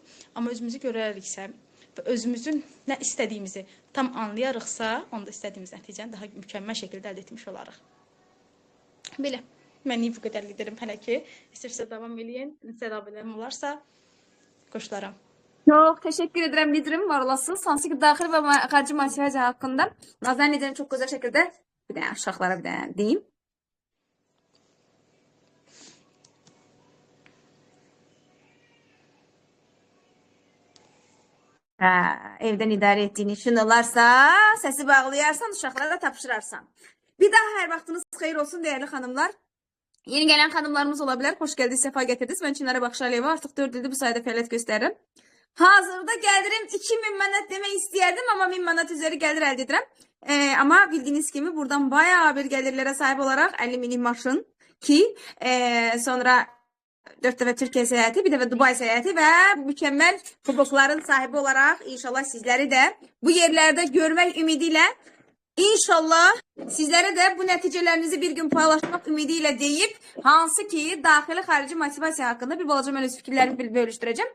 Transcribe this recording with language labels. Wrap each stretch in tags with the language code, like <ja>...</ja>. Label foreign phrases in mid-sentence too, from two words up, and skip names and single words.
<az>Amma özümüzü görəriksə və özümüzün nə istədiyimizi tam anlayarıqsa, onda istədiyimiz nəticəni daha mükəmməl şəkildə əldə etmiş olarıq. Belə, mən bu qədər liderim hələ ki. İstəyirsə davam eləyin. Səlabələrəm olarsa qoşularam.</az> <tr>Çok teşekkür ederim liderim, var olasınız.</tr> <az>Hansı ki daxili və xarici motivasiya haqqında Nazan liderim</az> <tr>çok güzel şekilde</tr> <az>bir dənə uşaqlara bir dənə deyim. Evdən idarə etdiyin işin olarsa, səsi bağlayarsan, uşaqlara tapşırarsan. Bir daha hər vaxtınız xeyir olsun değerli xanımlar.</az> <tr>Yeni gelen xanımlarımız olabilir. Hoş geldiniz, sefa getirdiniz.</tr> <az>Ben Çinara Baxşaliyeva artıq 4 ildir bu sayede fəaliyyət göstərirəm. Hazırda gəlirim 2000 manat demək istəyərdim, amma 1000 manat üzeri gəlir əldə edirəm. Amma bildiğiniz kimi buradan bayağı bir gəlirlərə sahib olaraq 50 minik maşın ki sonra 4 dəfə Türkiyə səyahəti, bir dəfə Dubai səyahəti və mükəmməl kubokların sahibi olaraq inşallah sizləri də bu yerlərdə görmək ümidiyle İnşallah sizlere de bu nəticələrinizi bir gün paylaşmaq ümidiyle deyip hansı ki daxili xarici motivasiya haqqında bir balaca mən öz fikirlərimi bölüşdürəcəm.</az>